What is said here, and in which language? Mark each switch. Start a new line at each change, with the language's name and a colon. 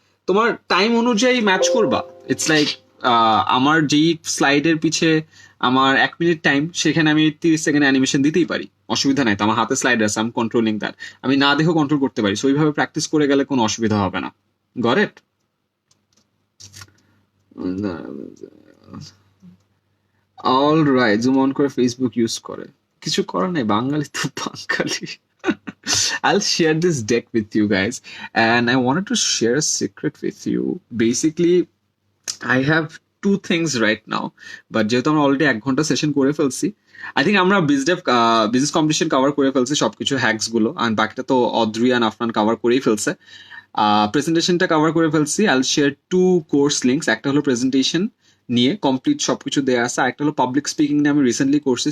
Bangla: তোমার টাইম অনুযায়ী ম্যাচ করবা।
English: it's like
Bangla: আমার যেই স্লাইডের পিছে আমার 1 মিনিট টাইম, সেখানে আমি 30 সেকেন্ড অ্যানিমেশন দিতেই পারি, অসুবিধা নাই। তো আমার হাতে স্লাইড আছে, আমি কন্ট্রোলিং দ্যাট, আমি না দেখেও কন্ট্রোল করতে পারি। সো ওইভাবে প্র্যাকটিস করে গেলে কোনো অসুবিধা হবে না।
English: Got it?
Bangla: All right, zoom on করে ফেসবুক ইউজ করে, কিছু করার নাই, বাঙালি তো বাঙালি।
English: I'll share this deck with you guys, and I wanted to share a secret with you. Basically, I have 2 things right now, but
Bangla: যেহেতু আমরা already 1 ঘন্টা session করে ফেলছি,
English: I think
Bangla: আমরা বিজনেস কম্পিটিশন কভার করে ফেলছি সবকিছু, হ্যাক্স গুলো, আর বাকিটা তো অদ্রি আর আফরান কভার করেই ফেলছে। প্রেজেন্টেশনটা কভার করে ফেলছি।
English: I will share 2 course links.
Bangla: একটা হলো প্রেজেন্টেশন নিয়ে কমপ্লিট সবকিছু দেওয়া আছে, একটা হলো পাবলিক স্পিকিং নিয়ে আমি রিসেন্টলি করছি।